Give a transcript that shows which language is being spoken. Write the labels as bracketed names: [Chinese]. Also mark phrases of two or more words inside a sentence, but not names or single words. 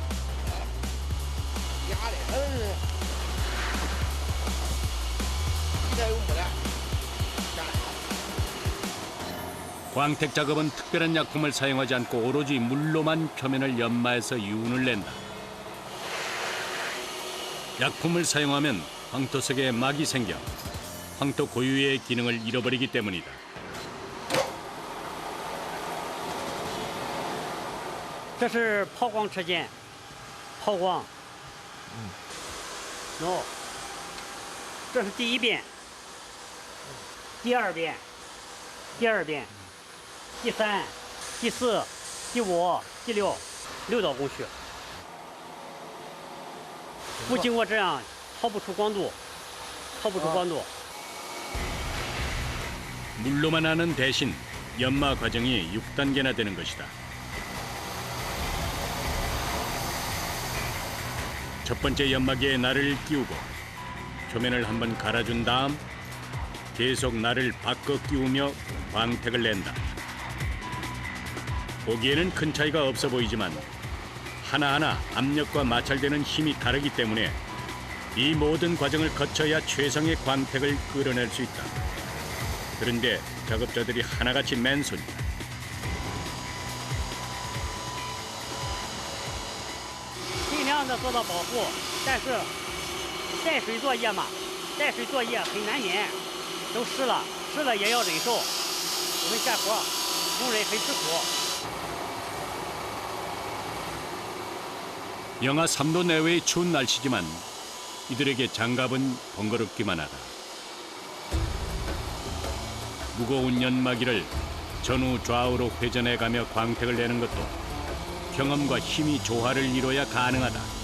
[Korean] 광택 작업은 특별한 약품을 사용하지 않고 오로지 물로만 표면을 연마해서 윤을 낸다. 약품을 사용하면 황토석에 막이 생겨 황토 고유의 기능을 잃어버리기 때문이다. [Chinese] 这是抛光车间，抛光。喏，这是第一遍，第二遍，第二遍，第三、第四、第五、第六，6道工序。不经过这样，抛不出光度，抛不出光度。 [Korean] 물로만 하는 대신 연마 과정이 6단계나 되는 것이다. 첫 번째 연마기에 날을 끼우고 표면을 한번 갈아준 다음 계속 날을 바꿔 끼우며 광택을 낸다. 보기에는 큰 차이가 없어 보이지만 하나하나 압력과 마찰되는 힘이 다르기 때문에 이 모든 과정을 거쳐야 최상의 광택을 끌어낼 수 있다. 그런데 작업자들이 하나같이 맨손이다. [Chinese] 尽量的做到保护，但是带水作业嘛，带水作业很难免，都湿了，湿了也要忍受。我们干活，工人很吃苦。 [Korean] 영하 3도 내외의 추운 날씨지만 이들에게 장갑은 번거롭기만 하다. 무거운 연마기를 전후 좌우로 회전해가며 광택을 내는 것도 경험과 힘이 조화를 이뤄야 가능하다.